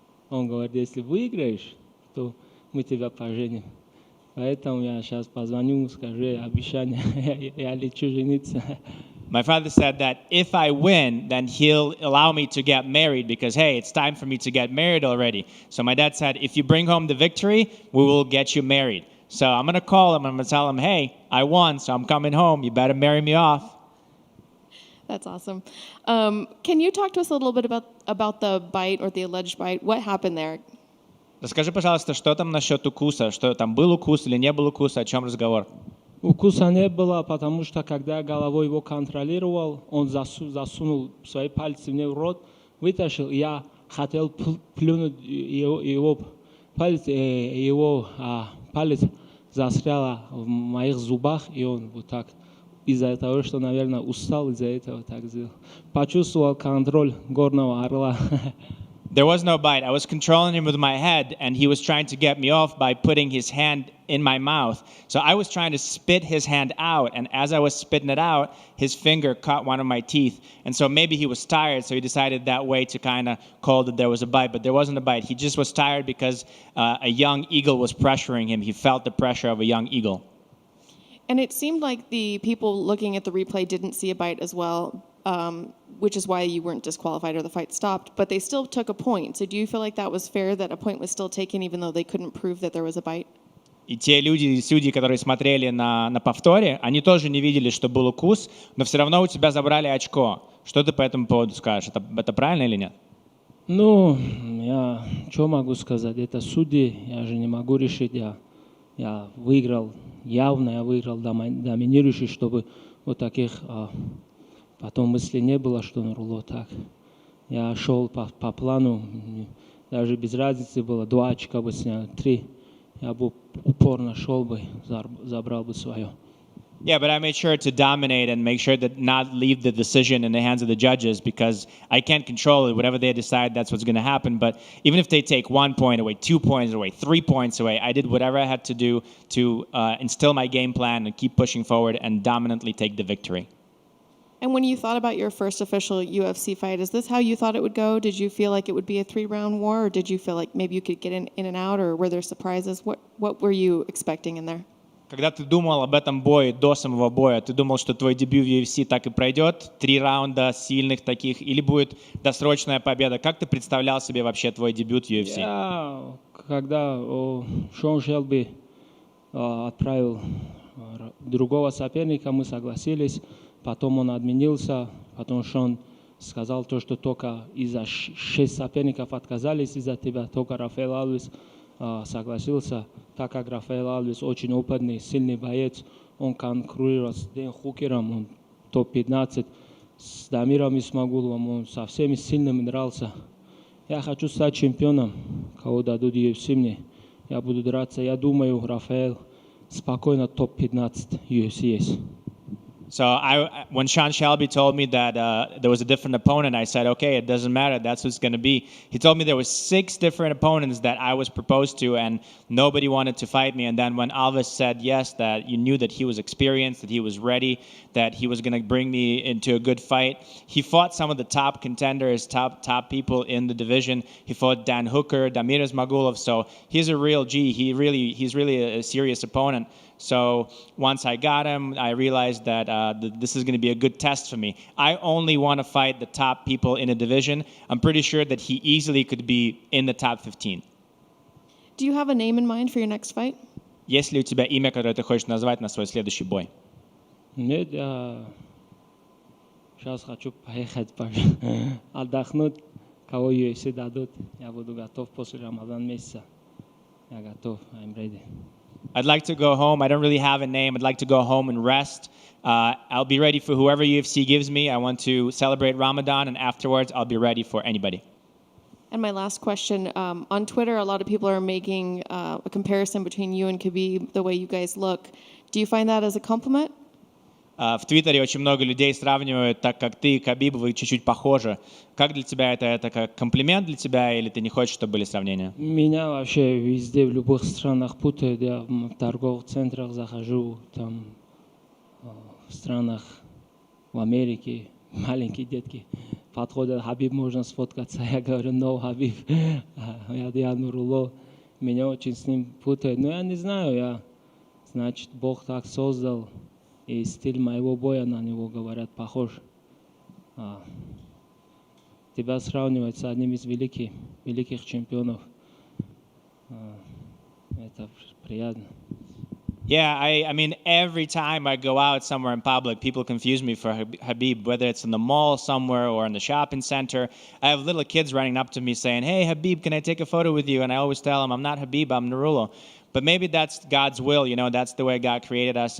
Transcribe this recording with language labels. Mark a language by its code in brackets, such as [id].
[ru] Он говорит, если выиграешь, то мы тебя поженим. Поэтому я сейчас позвоню, скажу обещание, я лечу жениться. [en] My father said that if I win, then he'll allow me to get married because, hey, it's time for me to get married already. So my dad said, if you bring home the victory, we will get you married. So I'm going to call him, I'm going to tell him, hey, I won, so I'm coming home. You better marry me off. That's awesome. Can you talk to us a little bit about the bite or the alleged bite? What happened there? [ru] Расскажи, пожалуйста, что там насчет укуса? Что там был укус или не был укуса? О чем разговор? Укуса не было, потому что когда я головой его контролировал, он засунул свои пальцы мне в рот, вытащил, я хотел плюнуть его палец застрял в моих зубах, и он вот так из-за того, что, наверное, устал из-за этого так сделал. Почувствовал контроль горного орла. [en] There was no bite. I was controlling him with my head, and he was trying to get me off by putting his hand in my mouth. So I was trying to spit his hand out, and as I was spitting it out, his finger caught one of my teeth. And so maybe he was tired, so he decided that way to kind of call that there was a bite, but there wasn't a bite. He just was tired because a young eagle was pressuring him. He felt the pressure of a young eagle. And it seemed like the people looking at the replay didn't see a bite as well, which is why you weren't disqualified or the fight stopped, but they still took a point. So do you feel like that was fair, that a point was still taken even though they couldn't prove that there was a bite? [ru] И те люди, судьи, которые смотрели на повторе, они тоже не видели, что был укус, но все равно у тебя забрали очко. Что ты по этому поводу скажешь? Это правильно или нет? Ну, я что могу сказать? Это судьи, я же не могу решить. Я выиграл, явно я выиграл доминирующий, чтобы вот таких потом мыслей не было, что Нурулло так. Я шел по плану, даже без разницы было, 2 очка бы снял, 3. Я бы упорно шел бы, забрал бы свое. [en] Yeah, but I made sure to dominate and make sure that not leave the decision in the hands of the judges because I can't control it. Whatever they decide, that's what's going to happen. But even if they take 1 point away, 2 points away, 3 points away, I did whatever I had to do to instill my game plan and keep pushing forward and dominantly take the victory. And when you thought about your first official UFC fight, is this how you thought it would go? Did you feel like it would be a 3-round war, or did you feel like maybe you could get in and out, or were there surprises? What were you expecting in there? [ru] Когда ты думал об этом бое до самого боя, ты думал, что твой дебют в UFC так и пройдет, 3 раунда сильных таких, или будет досрочная победа? Как ты представлял себе вообще твой дебют в UFC? Когда Шон Шелби отправил другого соперника, мы согласились. Потом он отменился, потом Шон сказал то, что только из-за 6 соперников отказались из-за тебя, только Рафаэль Алвес согласился, так как Рафаэль Алвес очень опытный, сильный боец, он конкурирует с Дэн Хукером, он топ-15, с Дамиром Исмагуловым, он со всеми сильными дрался. Я хочу стать чемпионом, кого дадут UFC мне, я буду драться, я думаю, Рафаэль спокойно топ-15 UFC есть. [en] So when Sean Shelby told me that there was a different opponent, I said, okay, it doesn't matter. That's who it's going to be. He told me there was 6 different opponents that I was proposed to, and nobody wanted to fight me. And then when Alves said yes, that you knew that he was experienced, that he was ready, that he was going to bring me into a good fight. He fought some of the top contenders, top people in the division. He fought Dan Hooker, Damir Ismagulov. So he's a real G. He's really a serious opponent. So once I got him, I realized that this is going to be a good test for me. I only want to fight the top people in a division. I'm pretty sure that he easily could be in the top 15. Do you have a name in mind for your next fight? [ru] Есть ли у тебя имя, которое ты хочешь назвать на свой следующий бой? Нет, я сейчас хочу поехать отдохнуть, кого UFC дадут. Я буду готов после Рамадан месяца. Я готов, [en] I'm ready. I'd like to go home. I don't really have a name. I'd like to go home and rest. I'll be ready for whoever UFC gives me. I want to celebrate Ramadan, and afterwards, I'll be ready for anybody. And my last question, on Twitter, a lot of people are making a comparison between you and Khabib, the way you guys look. Do you find that as a compliment? [ru] В Твиттере очень много людей сравнивают, так как ты и Кhabib, вы чуть-чуть похожи. Как для тебя это как комплимент для тебя, или ты не хочешь, чтобы были сравнения? Меня вообще везде, в любых странах путают. Я в торговых центрах захожу, там, в странах, в Америке, маленькие детки подходят, Хабиб, можно сфоткаться? Я говорю, no, Хабиб, я Нурулло. Меня очень с ним путают. Но я не знаю, значит, Бог так создал. И стиль моего боя на него, говорят, похож. Тебя сравнивать с одним из великих чемпионов. Это приятно. [en] Yeah, I mean, every time I go out somewhere in public, people confuse me for Khabib, whether it's in the mall somewhere or in the shopping center. I have little kids running up to me saying, hey, Khabib, can I take a photo with you? And I always tell them, I'm not Khabib, I'm Nurullo. But maybe that's God's will, that's the way God created us.